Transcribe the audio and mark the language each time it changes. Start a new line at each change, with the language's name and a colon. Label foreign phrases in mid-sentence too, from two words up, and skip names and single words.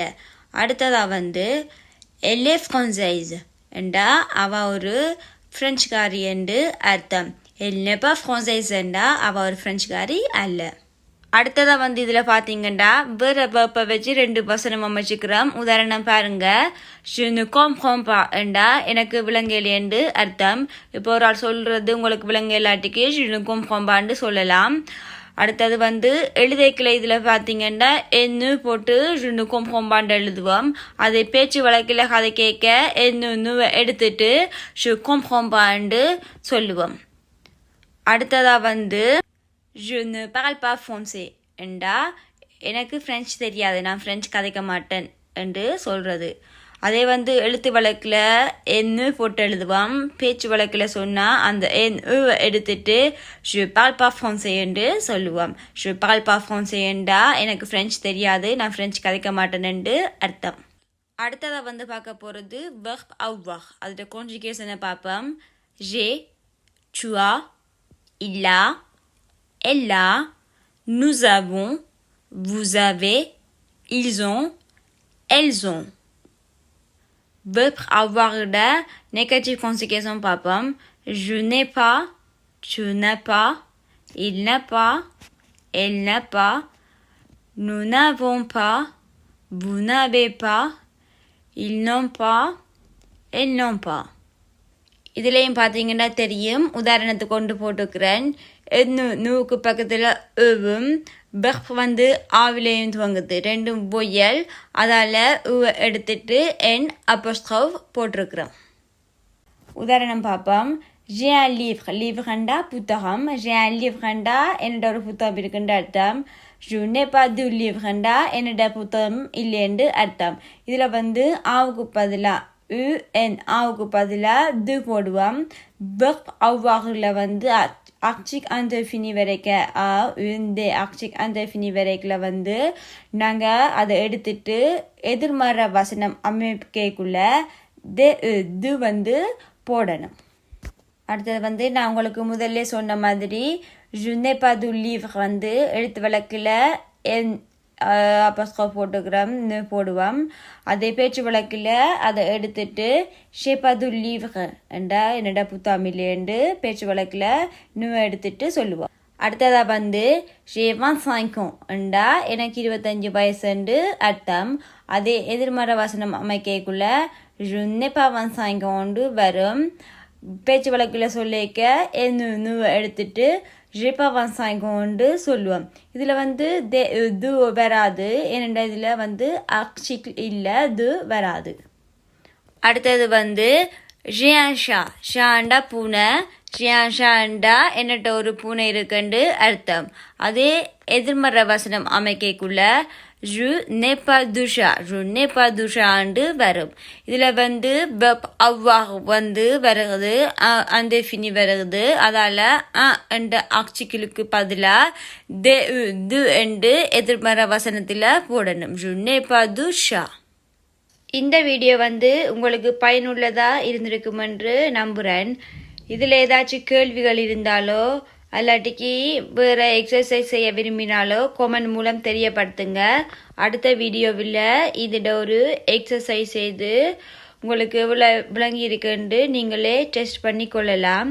Tamil: அடுத்ததாக வந்து எல்லே ஃப்ரான்சைஸ் என்றா அவ ஒரு ஃப்ரெஞ்சுக்காரி என்று அர்த்தம். இல்லைப்பா ஃப்ரான்சைஸ் என்றா அவ ஒரு ஃப்ரெஞ்சுக்காரி அல்ல. அடுத்ததாக வந்து இதில் பார்த்தீங்கன்னா வேறு வெப்பை வச்சு ரெண்டு வசனம் அமைச்சுக்கிறோம். உதாரணம் பாருங்க.
French: Je ne comprends pas
Tamil: என்றா எனக்கு விளங்கலை என்று அர்த்தம். இப்போ ஒரு ஆள் சொல்கிறது உங்களுக்கு விளங்கலாட்டிக்கு
French: je ne comprends pas
Tamil: ன்னு சொல்லலாம். அடுத்தது வந்து எழுதைக்கில் இதில் பார்த்தீங்கன்னா என்ன போட்டு
French: je ne comprends pas
Tamil: ன்னு எழுதுவோம். அதை பேச்சு வழக்கில் கதை கேட்க என்ன எடுத்துட்டு
French: je comprends pas
Tamil: ன்னு சொல்லுவோம். அடுத்ததாக வந்து
French: Je ne parle pas français
Tamil: என்றா எனக்கு ஃப்ரெஞ்சு தெரியாது, நான் ஃப்ரெஞ்சு கதைக்க மாட்டேன் என்று சொல்கிறது. அதே வந்து எழுத்து வழக்கில் என்ன போட்டு எழுதுவோம். பேச்சு வழக்கில் சொன்னால் அந்த எடுத்துட்டு
French: je parle pas français
Tamil: என்று சொல்லுவோம்.
French: je parle pas français
Tamil: என்றா எனக்கு ஃப்ரெஞ்சு தெரியாது, நான் ஃப்ரெஞ்சு கதைக்க மாட்டேன் என்று அர்த்தம். அடுத்ததாக வந்து பார்க்க போகிறது
French: verb avoir,
Tamil: அதோட கான்ஜுகேஷனை பார்ப்போம்.
French: j'ai, tu as, il a, elle a, nous avons, vous avez, ils ont, elles ont. Verb avoir de négative conjugation பார்ப்போம். Je n'ai pas, tu n'as pas, il n'a pas, elle n'a pas, nous n'avons pas, vous n'avez pas, ils n'ont pas, elles n'ont pas.
Tamil: இதுலேயும் பார்த்தீங்கன்னா தெரியும், உதாரணத்துக்கு கொண்டு போட்டுக்கிறேன். நூக்கு பக்கத்தில் வெர்ப் வந்து ஆவிலையும் துவங்குது, ரெண்டும் பொய்யல், அதால் எடுத்துட்டு என் அப்போஸ்ட்ரோஃப் போட்டிருக்கிறோம். உதாரணம் பார்ப்போம்.
French: j'ai un livre புத்தகம். j'ai un livre
Tamil: என்னோட ஒரு புத்தகம் இருக்குன்ற அர்த்தம்.
French: je n'ai pas de livre
Tamil: என்னோட புத்தகம் இல்லை என்று அர்த்தம். இதில் வந்து ஆவுக்கு பதிலாக ஆவுக்கு பதிலாக போடுவோம்.
French: verb avoir
Tamil: வந்து
French: article indéfini
Tamil: வரைக்கும் இந்த
French: article indéfini
Tamil: வரைக்கும் வந்து நாங்கள் அதை எடுத்துட்டு எதிர்மறை வசனம் அமைக்கைக்குள்ள இது வந்து போடணும். அடுத்தது வந்து நான் உங்களுக்கு முதல்ல சொன்ன மாதிரி
French: je n'ai pas du livre
Tamil: வந்து எழுத்து வழக்கில் அப்போஸ்ட்ரோஃப் போட்டுக்கிறோம்னு போடுவோம். அதே பேச்சு வழக்கில் அதை எடுத்துட்டு
French: j'ai pas du livre
Tamil: என்றா என்னடா புத்தாமில்லேண்டு பேச்சு வழக்கில் இன்னும் எடுத்துட்டு சொல்லுவோம். அடுத்ததாக வந்து
French: j'ai 25 ans
Tamil: என்றா எனக்கு 25 வயசுண்டு அர்த்தம். அதே எதிர்மறை வசனம் அமைக்கைக்குள்ள
French: je n'ai pas 25 ans
Tamil: வரும். பேச்சு வழக்கில் சொல்லிக்க என்ன எடுத்துட்டு
French: j'ai pas 25 ans
Tamil: சொல்லுவோம். இதில் வந்து இது வராது, ஏனெண்டா இதில் வந்து ஆர்டிகிள் இல்லை, இது வராது. அடுத்தது வந்து
French: j'ai un chat,
Tamil: ஷாண்டா பூனை,
French: j'ai un chat
Tamil: ண்டா என்னட்ட ஒரு பூனை இருக்குன்னு அர்த்தம். அதே எதிர்மறை வசனம் அமைக்கைக்குள்ள
French: je n'ai pas de chat, je n'ai pas de chat வரும்.
Tamil: இதில் வந்து
French: verb avoir
Tamil: வந்து வருகிறது, indéfini வருகிறது. அதால் என்ற ஆர்டிகிளுக்கு பதிலாக de என்று எதிர்மறை வசனத்தில் போடணும்.
French: je n'ai pas de chat.
Tamil: இந்த வீடியோ வந்து உங்களுக்கு பயனுள்ளதாக இருந்திருக்கும் என்று நம்புகிறேன். இதில் ஏதாச்சும் கேள்விகள் இருந்தாலோ அல்லாட்டிக்கு வேறு எக்ஸசைஸ் செய்ய விரும்பினாலோ கமெண்ட் மூலம் தெரியப்படுத்துங்க. அடுத்த வீடியோவில் இதில் ஒரு எக்ஸசைஸ் செய்து உங்களுக்கு எவ்வளோ விளங்கி இருக்குன்னு நீங்களே டெஸ்ட் பண்ணி கொள்ளலாம்.